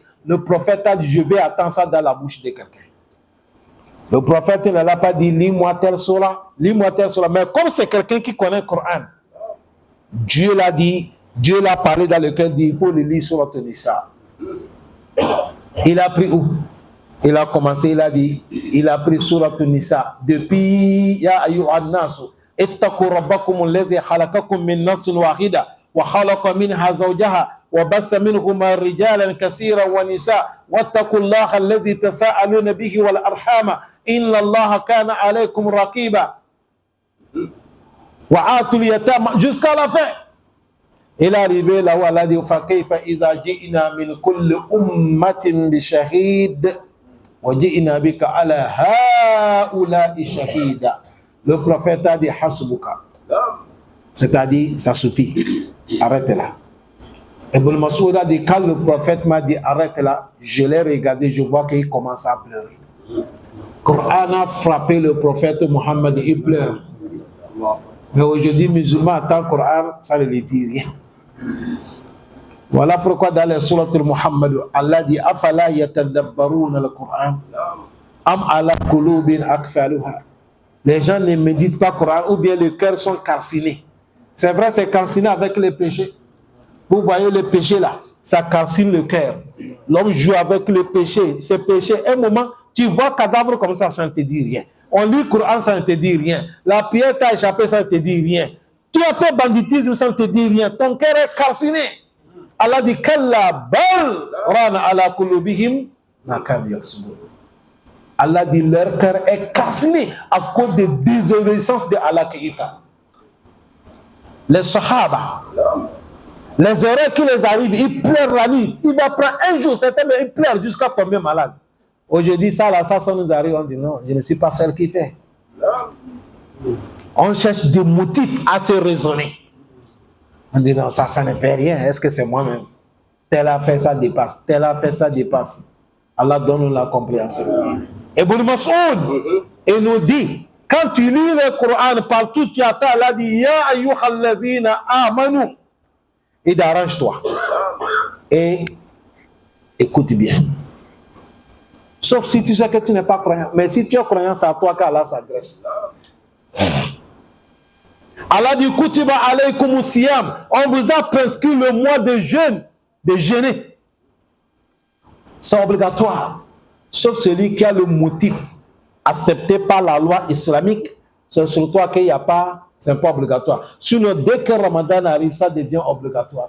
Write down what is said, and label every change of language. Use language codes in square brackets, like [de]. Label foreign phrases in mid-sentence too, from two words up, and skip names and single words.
[fr] Le prophète a dit, je vais attendre ça dans la bouche de quelqu'un. Le prophète ne l'a pas dit, lis-moi tel surah, lis-moi tel surah. Mais comme c'est quelqu'un qui connaît le Coran, Dieu l'a dit, Dieu l'a parlé dans le cœur, dit, il faut le lire sur la Nisa. Il a pris où? Il a commencé, il a dit, il a pris Surat Nisa. Depuis, [ar] يا أيها الناس اتقوا ربكم الذي خلقكم من نفس واحدة وخلق منها زوجها وبث منهما رجالا كثيرا ونساء واتقوا الله الذي تساءلون به والأرحام إن الله كان عليكم رقيبا. وآتوا اليتامى, [fr] jusqu'à la fin. Il est arrivé là où Allah dit, [ar] فكيف إذا جئنا من كل أمة بشهيد. [fr] Le prophète a dit hasbuka, c'est-à-dire ça suffit, arrête là. Ibn Mas'ud a dit, quand le prophète m'a dit arrête là, je l'ai regardé, je vois qu'il commence à pleurer. Coran a frappé le prophète Mohammed, il pleure. Mais aujourd'hui, musulman attend le Coran, ça ne lui dit rien. Voilà pourquoi dans les sourates Muhammad, Allah dit [ar] أفلا يتدبرون القرآن أم على قلوب أقفالها. [fr] Les gens ne méditent pas le Coran ou bien les cœurs sont calcinés. C'est vrai, c'est calciné avec les péchés. Vous voyez les péchés là, ça calcine le cœur. L'homme joue avec les péchés. Ces péchés, un moment, tu vois cadavre comme ça ne te dit rien. On lit le Coran, ça ne te dit rien. La prière t'a échappé, ça ne te dit rien. Tu as fait banditisme, ça ne te dit rien. Ton cœur est calciné. [ar] Allah dit كلا بل ران على قلوبهم ما كانوا يكسبون. [fr] Allah dit leur cœur est calciné à cause de désobéissance de Allah qui fait. Les sahaba, les erreurs qui les arrivent, ils pleurent la nuit. Il va prendre un jour, certains ils pleurent jusqu'à tomber malade. Aujourd'hui, ça nous arrive, on dit non, je ne suis pas celle qui fait. On cherche des motifs à se raisonner. On dit non, ça ne fait rien. Est-ce que c'est moi-même? Tel a fait ça dépasse. Tel a fait ça dépasse. Allah donne la compréhension. Et Ibn Mas'ud, il nous dit, quand tu lis le Coran, partout tu attends, Allah dit, [ar] يا أيها الذين آمنوا. [fr] Et d'arrange-toi. Et écoute bien. Sauf si tu sais que tu n'es pas croyant. Mais si tu es croyant, c'est à toi qu'Allah s'adresse. [ar] Allah dit كتب عليكم صيام. [fr] On vous a prescrit le mois de jeûne, de jeûner. C'est obligatoire. Sauf celui qui a le motif accepté par la loi islamique. C'est sur toi qu'il n'y a pas, c'est pas obligatoire. Sinon, dès que Ramadan arrive, ça devient obligatoire.